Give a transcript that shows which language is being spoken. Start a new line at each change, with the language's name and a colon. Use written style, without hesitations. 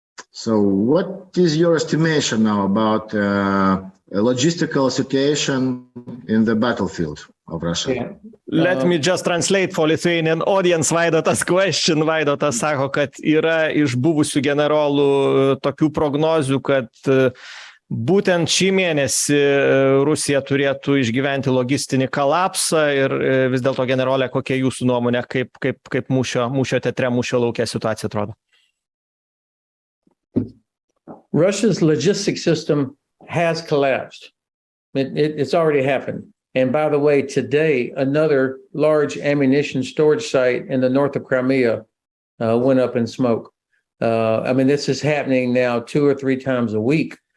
English: So what is your estimation now about a logistical situation in the battlefield of Russia? Yeah. Let me just translate for Lithuanian audience Vaidotas question.
Lithuanian: Vaidotas sako, kad yra iš buvusių generolų tokių prognozių, kad būtent šį mėnesį Rusija turėtų išgyventi logistinį kolapsą ir vis dėlto generolė, kokia jūsų nuomonė, kaip mūšio teatre, mūšio lauke situacija atrodo?
English: Russia's logistics system has collapsed. It's already happened. And by the way, today, another large ammunition storage site in the north of Crimea went up in smoke. I mean, this is happening now 2 or 3 times a week.